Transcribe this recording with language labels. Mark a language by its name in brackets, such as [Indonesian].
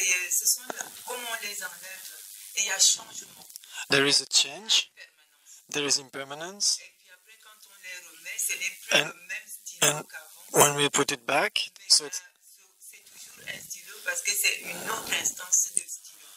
[French] Ce sont comme on les enlève, et il y a changement. [English] There is a change, there is impermanence. [French] Et puis après, quand on les remet, ce n'est plus le même stylo qu'avant. [English] When we put it back, [French] c'est toujours un stylo parce que c'est une autre instance de stylo.